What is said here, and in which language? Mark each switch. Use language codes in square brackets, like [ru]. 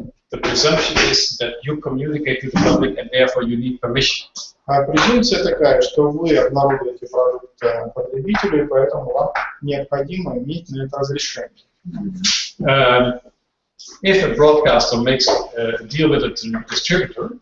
[en] the presumption is that you communicate to the public and therefore you need permission. [ru] Презумпция такая, что вы обнародуете продукт потребителю, и поэтому вам необходимо иметь на это разрешение. [en] If a broadcaster makes a deal with a distributor,